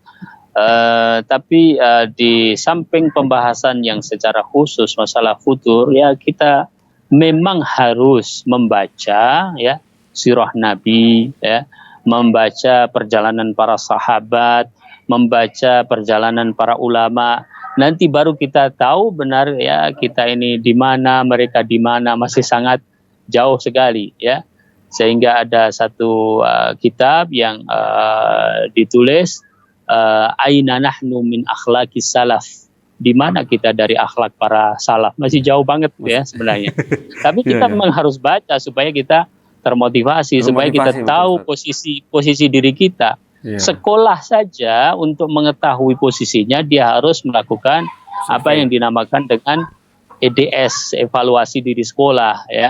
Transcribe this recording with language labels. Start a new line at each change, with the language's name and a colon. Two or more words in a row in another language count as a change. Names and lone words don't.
Indonesian: Tapi di samping pembahasan yang secara khusus masalah futur, ya, kita memang harus membaca, ya, sirah Nabi, ya, membaca perjalanan para sahabat, membaca perjalanan para ulama. Nanti baru kita tahu benar, ya, kita ini di mana, mereka di mana, masih sangat jauh sekali, ya. Sehingga ada satu kitab yang ditulis
Arabic: أين نحن من أخلاق السلف,
Indonesian: di mana kita dari akhlak para salaf? Masih jauh banget ya sebenarnya. Tapi kita memang harus baca supaya kita termotivasi, supaya kita Termotivasi, tahu betul, posisi diri kita. Iya. Sekolah saja untuk mengetahui posisinya dia harus melakukan apa yang dinamakan dengan EDS, evaluasi diri sekolah ya.